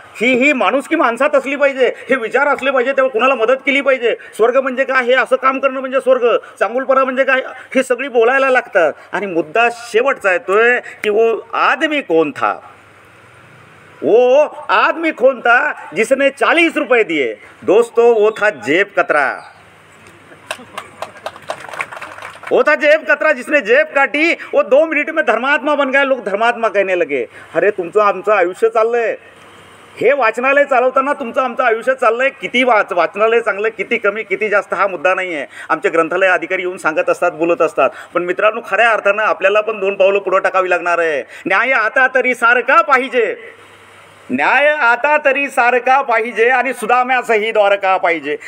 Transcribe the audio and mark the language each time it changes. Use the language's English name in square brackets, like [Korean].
[Marathi] ही माणुसकी माणसात असली पाहिजे, हे विचार असले पाहिजे, तेव्हा कुणाला मदत केली पाहिजे. स्वर्ग म्हणजे काय, हे असं काम करणं म्हणजे स्वर्ग, चांगुलपणा म्हणजे काय, हे सगळी बोलायला लागतात. आणि मुद्दा शेवटचा येतोय की [Hindi] वो आदमी कौन था, वो आदमी कौन था जिसने 40 रुपये दिए. दोस्तों वो था जेब कतरा, वो था जेब कतरा जिसने जेब काटी. वो 2 मिनट में धर्मात्मा बन गया. लोग धर्मात्मा कहने लगे. [Marathi] अरे तुमचं आमचं आयुष्य चाललंय, हे वाचनालय चालवताना तुमचं आमचं आयुष्य चाललंय. किती वाचनालय चांगलं, किती कमी, किती जास्त हा मुद्दा नाही आहे. आमचे ग्रंथालय अधिकारी येऊन सांगत असतात, बोलत असतात. पण मित्रांनो, खऱ्या अर्थानं आपल्याला पण 2 पावलं पुढं टाकावी लागणार आहे. न्याय आता तरी सारखा पाहिजे, न्याय आता तरी सारखा पाहिजे आणि सुदाम्यासही द्वारका पाहिजे.